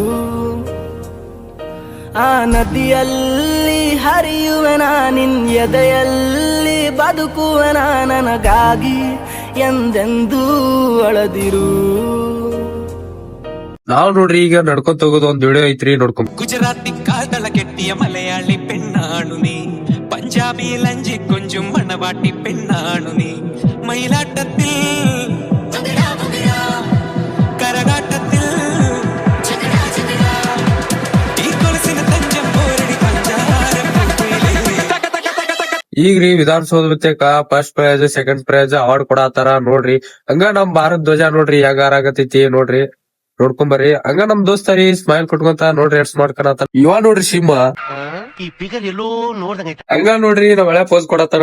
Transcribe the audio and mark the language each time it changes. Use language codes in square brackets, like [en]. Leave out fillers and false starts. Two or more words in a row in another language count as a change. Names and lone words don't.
[kn] ಆ ನದಿಯಲ್ಲಿ ಹರಿಯುವೆನ, ನಿನ್ ಎದೆಯಲ್ಲಿ ಬದುಕುವೆನ, ನನಗಾಗಿ ಎಂದೆಂದೂ ಅಳದಿರು. ನಾವ್ ನೋಡ್ರಿ ಈಗ ನಡ್ಕೊಂತ ಹೋಗೋದು ಒಂದ್ ವಿಡಿಯೋ ಐತ್ರಿ, ನೋಡ್ಕೊಂಡ್. [ml] ഗുജറാത്തി കാതള കെട്ടിയ മലയാളി പെണ്ണാണു നീ, പഞ്ചാബി ലഞ്ചി കൊഞ്ചും മണവാട്ടി പെണ്ണാണു നീ, മയിലാട്ടത്തിൽ കരകാട്ടത്തിൽ ഈ കൊലുസിന തഞ്ചം പോരടി പഞ്ചാര പൂവേലി. [kn] ಈಗ್ರಿ ವಿಧಾನಸೌಧ ಬತ್ತಕ [en] first prize second prize award [kn] ಕೊಡಾತಾರ ನೋಡ್ರಿ. ಹಂಗ ನಮ್ ಭಾರತ್ ಧ್ವಜ ನೋಡ್ರಿ ಯಾಗಾರಾಗತೈತಿ ನೋಡ್ರಿ, ನೋಡ್ಕೊಂಬರ್ರಿ. ಹಂಗ ನಮ್ ದೋಸ್ತರಿ ಸ್ಮೈಲ್ ಕೊಟ್ಕೊಂತ ನೋಡ್ರಿ ಎಡ್ಸ್ ಮಾಡ್ಕೊಳತಾನ. ಇವ ನೋಡ್ರಿ ಸಿಂಹ ಹಂಗ ನೋಡ್ರಿ ನಾವ್ ಹಳೆ ಪೋಸ್ ಕೊಡತಾನ.